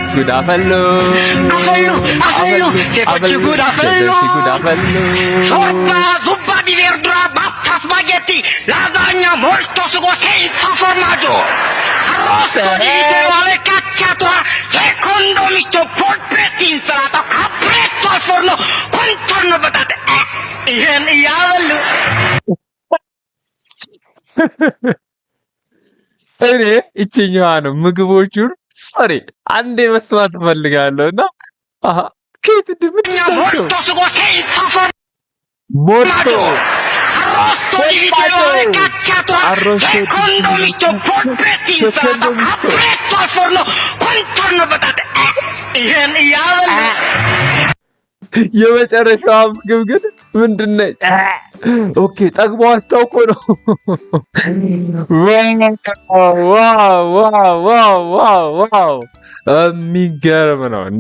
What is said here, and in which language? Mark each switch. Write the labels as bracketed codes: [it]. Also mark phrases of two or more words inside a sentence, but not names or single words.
[am] ሴቶች ጉድ አፈሉ። ሾርባ፣ [it] zuppa di verdura, pasta, spaghetti, lasagna, molto sugo, senza formaggio, arrosto di vitello cacciato, secondo misto, polpette, insalata, capretto al forno, contorno [am] በጣት ይሄን እያበሉ እኔ ይችኛዋ ነው ምግቦቹን ሶሪ አንዴ መስማት እፈልጋለሁ እና ከየት እንደምትላቸው ሞርቶ [it] arrosto di vitello cacciato secondo misto polpetti [am] ይሄን እያበላ የመጨረሻዋ ምግብ ግን ምንድነች? ኦኬ ጠግቦ አስታውቆ ነው። ዋው የሚገርም ነው እንዴ!